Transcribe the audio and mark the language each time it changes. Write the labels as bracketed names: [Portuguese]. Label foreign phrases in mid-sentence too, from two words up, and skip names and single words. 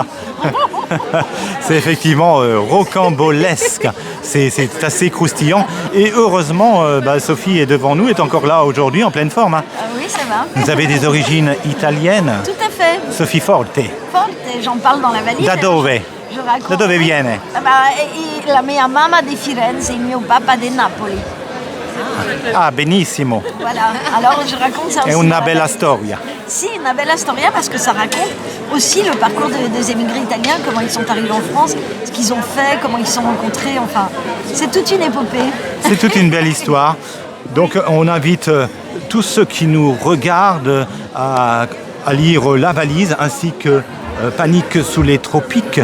[French] C'est effectivement rocambolesque. C'est assez croustillant. Et heureusement, Sophie est devant nous, est encore là aujourd'hui, en pleine forme. Hein. Oui, ça va. Vous avez des origines italiennes. Tout à fait. Sophie Forte. J'en parle dans La Valise. [Italian] Da dove? [French] Je raconte. [Italian] Da dove viene? La mia mamma di Firenze, il mio papa di Napoli. Ah, benissimo. [French] Voilà, alors je raconte ça aussi. [Italian] È una bella storia. Si, una bella storia, [French] parce que ça raconte aussi le parcours des émigrés italiens, comment ils sont arrivés en France, ce qu'ils ont fait, comment ils se sont rencontrés, enfin, c'est toute une épopée. C'est toute une belle histoire. Donc on invite tous ceux qui nous regardent à lire La Valise, ainsi que Panique sous les tropiques.